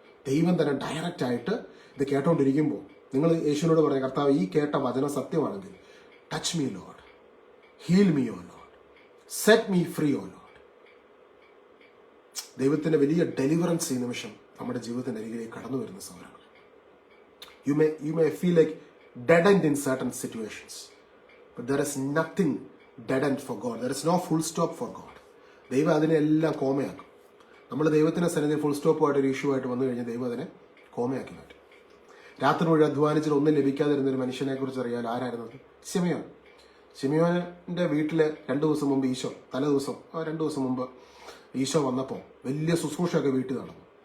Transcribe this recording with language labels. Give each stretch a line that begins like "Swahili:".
Malayalam: ദൈവം തന്നെ ഡയറക്റ്റ് ആയിട്ട് ഇത് കേട്ടോണ്ടിരിക്കുമ്പോൾ നിങ്ങൾ യേശുവിനോട് പറഞ്ഞ, കർത്താവ്, ഈ കേട്ട വചനം സത്യമാണെങ്കിൽ
English: Touch me Lord, heal me O Lord, set me free O Lord.
Malayalam: ദൈവത്തിന്റെ വലിയ ഡെലിവറൻസ് ഈ നിമിഷം നമ്മുടെ ജീവിതത്തിന്റെ അരികിലേക്ക് കടന്നു വരുന്ന സമയമാണ്.
English: You may feel like dead end in certain situations, but there is nothing dead end for God. There is no full stop for God.
Malayalam: ദൈവം അതിനെല്ലാം കോമയാക്കും. നമ്മൾ ദൈവത്തിന്റെ സന്നിധിയിൽ ഫുൾ സ്റ്റോപ്പുമായിട്ട് ഒരു ഇഷ്യൂ ആയിട്ട് വന്നു കഴിഞ്ഞാൽ ദൈവം അതിനെ കോമയാക്കി മാറ്റും. രാത്രി മുഴുവൻ അധ്വാനിച്ചിട്ട് ഒന്നും ലഭിക്കാതിരുന്നൊരു മനുഷ്യനെ കുറിച്ച് അറിയാൻ ആരായിരുന്നത്? ശിമയോൻ. ശിമയോന്റെ വീട്ടില് 2 ദിവസം മുമ്പ് ഈശോ, 2 ദിവസം മുമ്പ് ഈശോ വന്നപ്പോൾ വലിയ ശുശ്രൂഷയൊക്കെ വീട്ടിൽ നടന്നു.